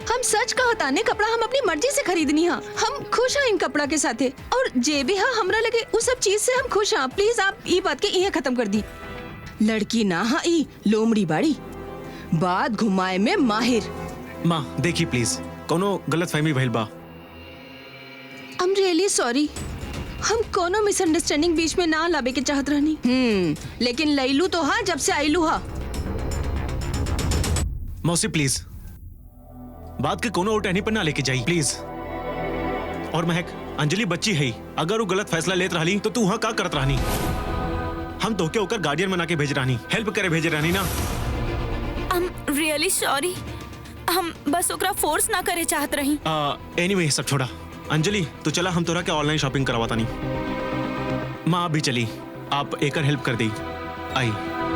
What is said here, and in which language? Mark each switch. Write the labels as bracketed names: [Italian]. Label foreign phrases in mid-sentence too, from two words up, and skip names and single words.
[Bhojpuri] हम सच कहताने, कपड़ा हम अपनी मर्जी से खरीदनी हा। हम खुश हैं इन कपड़ा के साथे, और जे भी हा हमरा लगे उस सब चीज से हम खुश हैं। प्लीज आप ये बात के इहे खत्म कर दी। लड़की ना हा ई लोमड़ी बाड़ी, बात घुमाए में माहिर। माँ देखी प्लीज, कोनो गलत फहमी भइल बा। [English] I'm really sorry। [Bhojpuri] हम कोनो मिसअंडरस्टैंडिंग बीच में ना लावे के चाहत रहनी। लेकिन लैलू तो हाँ जब से आईलू हा। मौसी प्लीज बात के कोनो और टहनी पर ना लेके जाई प्लीज। और महक अंजलि बच्ची है, अगर वो गलत फैसला लेत रहली तो तू वहाँ का करत रहनी? हम तोहके होकर गार्डियन बना के भेज रहनी, हेल्प करे भेज रहनी ना। [English] I'm really sorry। [Bhojpuri] हम बस ओकरा फोर्स ना करे चाहत रही। एनीवे सब छोड़ा। अंजलि तू चला, हम तोरा के [English] online shopping [Bhojpuri] करवाता नहीं। माँ भी चली, आप एक हेल्प कर दी। आई